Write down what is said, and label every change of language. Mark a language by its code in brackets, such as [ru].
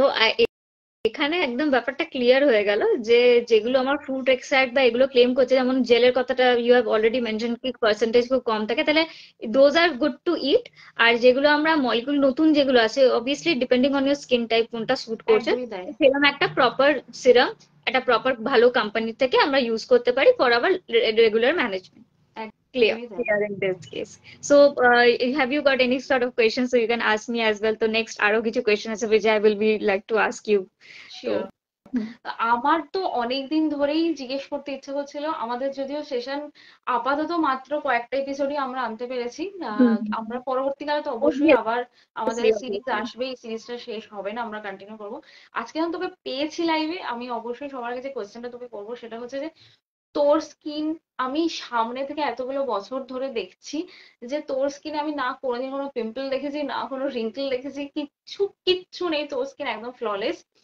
[bn] তো এখানে একদম ব্যাপারটা ক্লিয়ার হয়ে গেল যে যেগুলো আমার ফ্রুট এক্সট্রাক্ট বা এগুলো ক্লেম করছে, যেমন জেলের কথাটা [en] you have already mention [bn] কি পার্সেন্টেজ খুব কম থাকে, তাহলে [en] Those are good to eat. [bn] আর যেগুলো আমরা মলিকুল নতুন যেগুলো আছে, obviously depending on your skin type কোনটা স্যুট করছে, একদমই তাই। সেরকম একটা প্রপার সিরাম একটা প্রপার ভালো কোম্পানি থেকে আমরা ইউজ করতে পারি [en] For our regular management. Clear, [bn] একদমই তাই। [en] clear in this case. So, have you got any sort of questions? So you can ask me as well. So next, [bn] আরো কিছু [en] question [bn] আছে [en] which I will be like to ask you. [bn] তো sure. আমার তো অনেকদিন ধরেই জিজ্ঞেস করতে ইচ্ছে করছিল, আমাদের যদিও সেশন আপাতত মাত্র কয়েকটা এপিসোডই আমরা আনতে পেরেছি, আমরা পরবর্তীকালে তো অবশ্যই আবার আমাদের [en] obviously, [bn] এই সিরিজ [en] obviously. [bn] আসবে, এই সিরিজটা শেষ হবে না, আমরা কন্টিনিউ করবো। আজকে যখন তোকে পেয়েছি লাইভে, আমি অবশ্যই সবার আগে যে কোয়েশ্চেনটা তোকে করবো সেটা হচ্ছে যে তোর স্কিন, আমি সামনে থেকে এতগুলো বছর ধরে দেখছি যে তোর স্কিনে আমি না কোনোদিন কোনো পিম্পল দেখেছি, না কোনো রিঙ্কেল দেখেছি, কিচ্ছু কিচ্ছু নেই, তোর স্কিন একদম ফ্ললেস।